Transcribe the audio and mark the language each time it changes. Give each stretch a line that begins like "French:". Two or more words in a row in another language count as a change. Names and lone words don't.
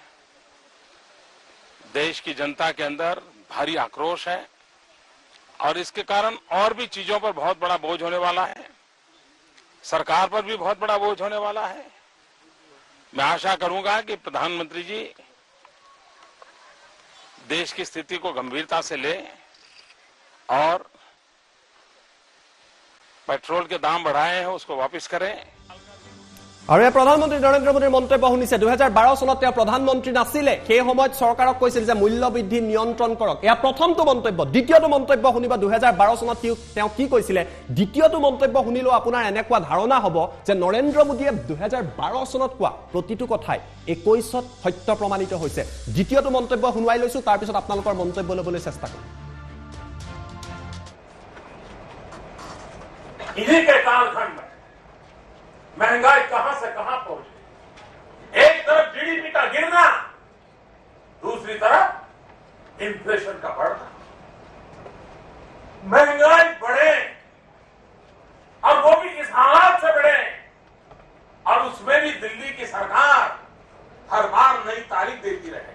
Hindi: देश की जनता के अंदर भारी आक्रोश है और इसके कारण और भी चीजों पर बहुत बड़ा बोझ होने वाला है, सरकार पर भी बहुत बड़ा बोझ होने वाला है। मैं आशा करूंगा कि प्रधानमंत्री जी देश की स्थिति को गंभीरता से लें और पेट्रोल के दाम बढ़ाए हैं उसको वापस करें।
Assamese: আৰু প্ৰধানমন্ত্ৰী নৰেন্দ্ৰ মোদীৰ মন্তব্য শুনিছে 2012 চনত তেওঁ প্ৰধানমন্ত্ৰী নাছিলে, সেই সময়ত চৰকাৰক কৈছিল যে মূল্য বৃদ্ধি নিয়ন্ত্ৰণ কৰক। এয়া প্ৰথমটো মন্তব্য। দ্বিতীয়টো মন্তব্য শুনিবা 2012 চনত তেওঁ কি কৈছিলে। দ্বিতীয়টো মন্তব্য শুনিলো আপোনাৰ এনেকুৱা ধাৰণা হ'ব যে নৰেন্দ্ৰ মোদীয়ে 2012 চনত কোৱা প্ৰতিটো কথাই 21ত সত্য প্ৰমাণিত হৈছে। দ্বিতীয়টো মন্তব্য শুনাই লৈছো, তাৰ পিছত আপোনালোকৰ মন্তব্য লবলৈ চেষ্টা কৰিম।
Hindi: इन्हीं के कालखंड में महंगाई कहां से कहां पहुंच गई। एक तरफ जीडीपी का गिरना, दूसरी तरफ इन्फ्लेशन का बढ़ना। महंगाई बढ़े और वो भी इस हालात से बढ़े और उसमें भी दिल्ली की सरकार हर बार नई तारीख देती रहे।